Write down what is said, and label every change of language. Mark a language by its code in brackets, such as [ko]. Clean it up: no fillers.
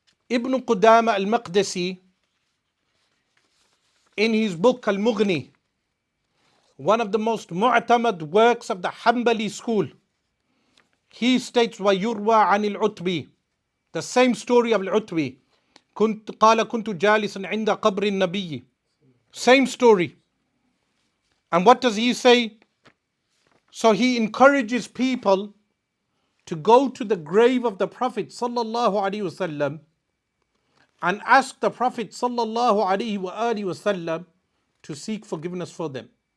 [en] Ibn Qudama al-Maqdisi, in his book Al-Mughni, one of the most mu'tamad works of the Hanbali school, he states, [ar] وَيُرْوَى عَنِ الْعُتْبِ, [en] the same story of Al-Utbi. [ar] قال كنت جالسا عند قبر النبي. [en] Same story. And what does he say? So he encourages people to go to the grave of the Prophet sallallahu alaihi wasallam and ask the Prophet sallallahu alaihi wasallam to seek forgiveness for them.